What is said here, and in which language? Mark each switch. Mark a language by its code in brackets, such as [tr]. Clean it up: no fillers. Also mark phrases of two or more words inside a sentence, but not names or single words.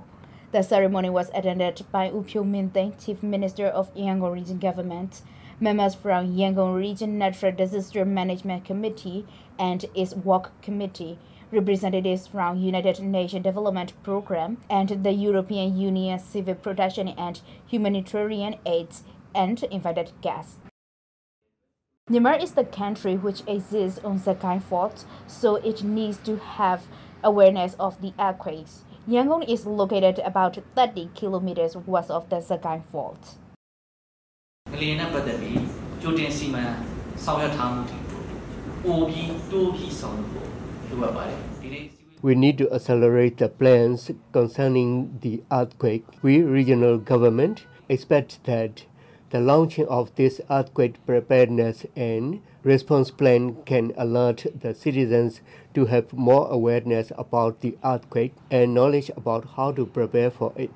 [en] The ceremony was attended by U Phyo Min Thein, Chief Minister of Yangon Region Government, members from Yangon Region Natural Disaster Management Committee and its Work Committee, representatives from United Nations Development Programme and the European Union Civil Protection and Humanitarian Aid, and invited guests. Myanmar is the country which exists on Rakhine Fault, so it needs to have awareness of the earthquakes. Yangon is located about 30 kilometers west of the Rakhine Fault. [my] လေနဲ့ပတ်သက်ပြီးကြိုတင်စီမံဆောင်ရွက်ထားမှုတွေကိုပိုပြီးတိုးပြီးဆောင်ရွက်ဖို့လိုအပ်ပါတယ်ဒီနေ့ [en] We need to accelerate the plans concerning the earthquake. We, regional government, expect that the launching of this earthquake preparedness and response plan can alert the citizens to have more awareness about the earthquake and knowledge about how to prepare for it.